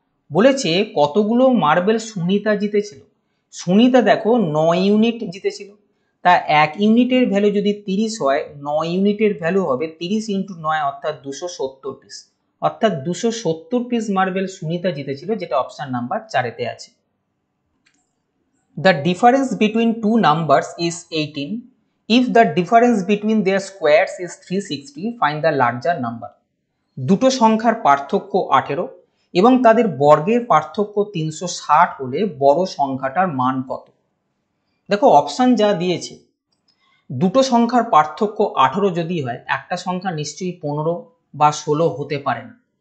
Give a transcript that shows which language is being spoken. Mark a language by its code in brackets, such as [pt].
[bn] বলেছে কতগুলো মার্বেল সুনিতা জিতেছিল? সুনিতা দেখো 9 ইউনিট জিতেছিল, তা 1 ইউনিটের ভ্যালু যদি 30 হয়, 9 ইউনিটের ভ্যালু হবে 30 × 9, অর্থাৎ 270 পিস। অর্থাৎ 270 পিস মার্বেল সুনিতা জিতেছিল, যেটা অপশন নাম্বার 4-এতে আছে। [en] The difference between two numbers is 18. If the difference between their squares is 360, find the larger number. [bn] দুটো সংখ্যার পার্থক্য 18 এবং তাদের বর্গের পার্থক্য 360 হলে বড় সংখ্যাটার মান কত? দেখো অপশন যা দিয়েছে, দুটো সংখ্যার পার্থক্য 18 যদি হয়, একটা সংখ্যা নিশ্চয়ই 15 বা 16 হতে পারে না।